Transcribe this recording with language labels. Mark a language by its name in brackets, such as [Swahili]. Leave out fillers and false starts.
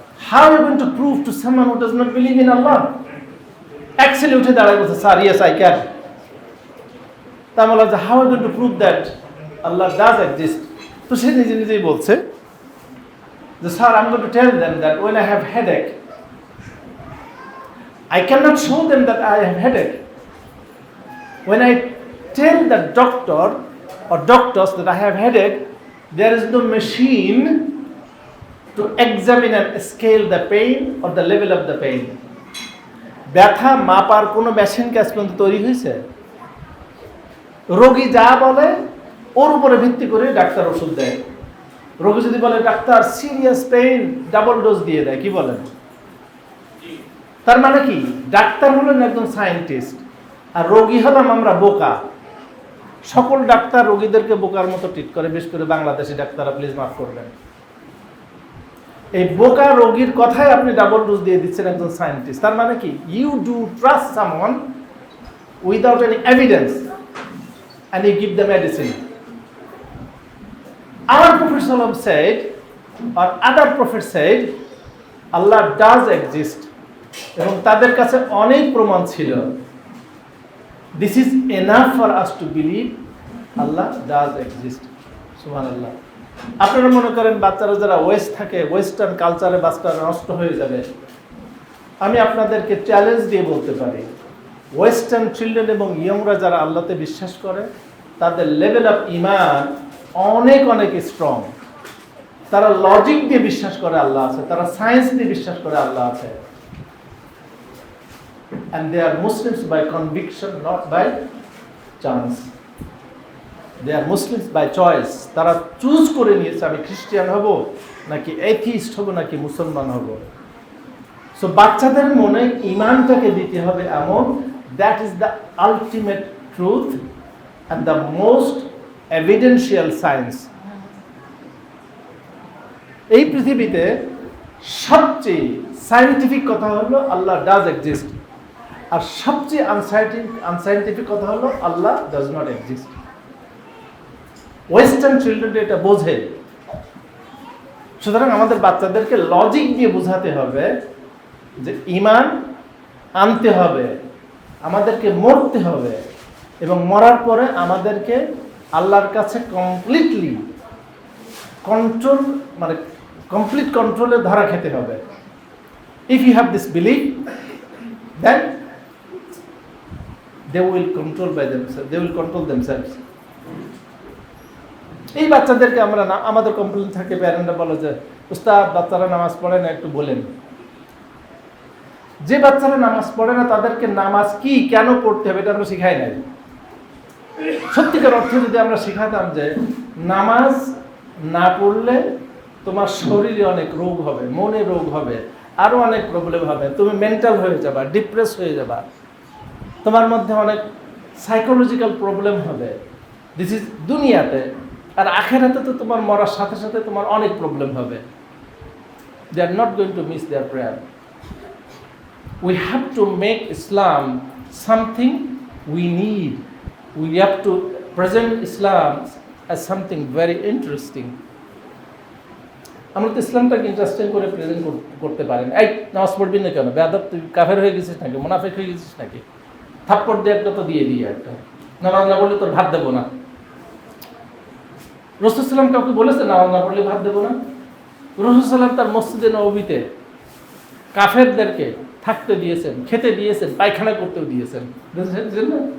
[English] How are you going to prove to someone who does not believe in Allah? [Bangla] Actually উঠে দাঁড়ায় বলছে, [English] Sir yes I can. [Bangla] তা বলা যে [English] How are you going to prove that Allah does exist? [Bangla] তো সে নিজে নিজেই বলছে যে [English] Sir I am going to tell them that when I have headache I cannot show them that I have headache. When I tell the doctor or doctors that I have headache, there is no machine to examine and scale the pain or the level of the pain. [Bangla] ব্যথা মাপার কোনো machine কি আজ পর্যন্ত তৈরি হয়েছে? রোগী যা বলে ওর উপরে ভিত্তি করে ডাক্তার ওষুধ দেয়। রোগী যদি বলে doctor serious pain, double dose দিয়ে দেয়। কি বলেন? তার মানে কি? ডাক্তার হলেন একজন সায়েন্টিস্ট, আর রোগী হলাম আমরা বোকা। সকল ডাক্তার রোগীদেরকে বোকার মতো ট্রিট করে, বিশেষ করে বাংলাদেশি ডাক্তাররা, প্লিজ মাফ করবেন। এই বোকা রোগীর কথাই আপনি ডাবল ডোজ দিয়ে দিচ্ছেন একজন সায়েন্টিস্ট। তার মানে কি? [English] You do trust someone without any evidence and you give the medicine. Our Prophet ﷺ said, or other Prophet said, Allah does exist. [Bangla] এবং তাদের কাছে অনেক প্রমাণ ছিল। [English] This is enough for us to believe Allah does exist. [Bangla] সুবহানাল্লাহ। আপনারা মনে করেন বাচ্চারা যারা ওয়েস্ট থাকে, ওয়েস্টার্ন কালচারে বাচ্চারা নষ্ট হয়ে যাবে। আমি আপনাদেরকে চ্যালেঞ্জ দিয়ে বলতে পারি, ওয়েস্টার্ন চিলড্রেন এবং ইয়ংরা যারা আল্লাহতে বিশ্বাস করে, তাদের লেভেল অফ ইমান অনেক অনেক স্ট্রং। তারা লজিক দিয়ে বিশ্বাস করে আল্লাহ আছে, তারা সায়েন্স দিয়ে বিশ্বাস করে আল্লাহ আছে। [English] And they are Muslims by conviction, not by chance. They are Muslims by choice. [Bangla] তারা চুজ করে নিয়েছে আমি খ্রিস্টান হব নাকি এথিস্ট হব নাকি মুসলমান হব। সো বাচ্চাদের মনে ইমানটাকে দিতে হবে এমন, [English] That is the ultimate truth and the most evidential science. [Bangla] এই পৃথিবীতে সবচেয়ে সায়েন্টিফিক কথা হলো [English] Allah does exist, [Bangla] আর সবচেয়ে আনসাইন্টিফিক কথা হলো [English] Allah does not exist. [Bangla] Western children এটা বোঝে। সুতরাং আমাদের বাচ্চাদেরকে লজিক দিয়ে বোঝাতে হবে যে ইমান আনতে হবে, আমাদেরকে মরতে হবে, এবং মরার পরে আমাদেরকে আল্লাহর কাছে কমপ্লিটলি কন্ট্রোল, মানে কমপ্লিট কন্ট্রোলে ধরা খেতে হবে। [English] If you have this belief, then they will control by themselves, they will control themselves. [Bangla] এই বাচ্চাদেরকে আমরা না, আমাদের কমপ্লেন থাকে, প্যারেন্টরা বলে যে উস্তাদ বাচ্চারা নামাজ পড়ে না, একটু বলেন। যে বাচ্চারা নামাজ পড়ে না তাদেরকে নামাজ কি, কেন পড়তে হবে এটা আমরা শিখাই নাই। সত্যিকার অর্থে যদি আমরা শিখাতাম যে নামাজ না পড়লে তোমার শরীরে অনেক রোগ হবে, মনে রোগ হবে, আরো অনেক প্রবলেম হবে, তুমি মেন্টাল হয়ে যাবা, ডিপ্রেস হয়ে যাবা, তোমার মধ্যে অনেক সাইকোলজিক্যাল প্রবলেম হবে। [English] this is [Bangla] দুনিয়াতে। আর আখেরাতে তো তোমার মরার সাথে সাথে তোমার অনেক প্রবলেম হবে। [English] They are not going to miss their prayer. We have to make Islam something we need. We have to present Islam as something very interesting. [Bangla] আমরা তো ইসলামটাকে ইন্টারেস্টিং করে প্রেজেন্ট করতে পারেন। এই নামাজ পড়বি না কেন? বেয়াদব, তুই কাফের হয়ে গেছিস নাকি, মুনাফিক হয়ে গেছিস নাকি? থাপ্পড় দিয়ে একটা তো দিয়ে একটা, নামাজ না পড়লে তোর ভাত দেবো না। রাসূল সাল্লাল্লাহু আলাইহি ওয়াসাল্লাম কাউকে বলেছে নামাজ না পড়লে ভাত দেবো না? রাসূল সাল্লাল্লাহু আলাইহি ওয়াসাল্লাম তার মসজিদে নববীতে কাফেরদেরকে থাকতে দিয়েছেন, খেতে দিয়েছেন, পায়খানা করতেও দিয়েছেন। বুঝছেন না?